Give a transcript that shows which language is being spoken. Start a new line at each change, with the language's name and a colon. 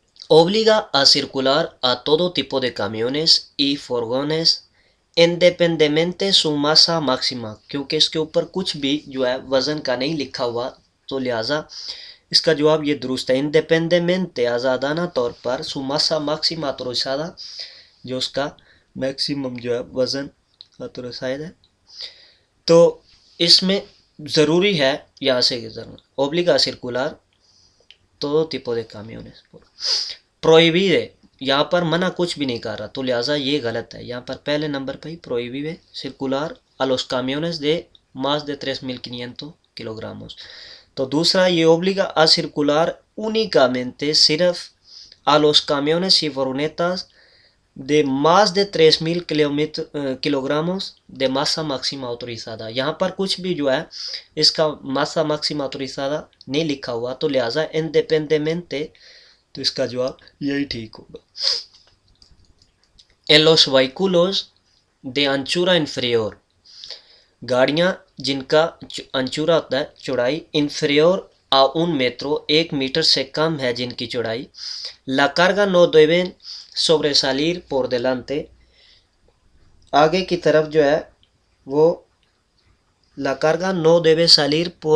Spanish: Obliga a circular a todo tipo de camiones y furgones
Hindi: independently
Spanish: su masa máxima,
Hindi: क्योंकि इसके ऊपर कुछ भी जो है वज़न का नहीं लिखा हुआ, तो लिहाजा इसका जवाब ये दुरुस्त है. इंडिपेंडेंटली आज़ादाना तौर पर
Spanish: su masa máxima autorizada,
Hindi: जो उसका मैक्सिमम जो है वज़न ऑथोराइज्ड है, तो इसमें ज़रूरी है यहाँ से गुजरना.
Spanish: Obliga a circular todo tipo de camiones.
Hindi: Prohibide, यहाँ पर मना कुछ भी नहीं कर रहा, तो लिहाजा ये गलत है. यहाँ पर पहले नंबर पर ही
Spanish: prohíbe circular a los camiones de más de 3.500 kilogramos.
Hindi: तो दूसरा ये
Spanish: obliga a circular únicamente
Hindi: सिर्फ
Spanish: a los camiones y furgonetas de más de 3.000 kilogramos de masa máxima autorizada.
Hindi: यहाँ पर कुछ भी जो है इसका
Spanish: masa máxima autorizada
Hindi: नहीं लिखा हुआ, तो लिहाजा
Spanish: independientemente,
Hindi: तो इसका जवाब यही ठीक होगा.
Spanish: En los vehículos de anchura inferior,
Hindi: गाड़ियाँ जिनका अंचूरा होता है चौड़ाई
Spanish: inferior a un metro,
Hindi: 1 metre से कम है जिनकी चौड़ाई,
Spanish: la carga no deben sobresalir por delante,
Hindi: आगे की तरफ जो है वो
Spanish: la carga no debe salir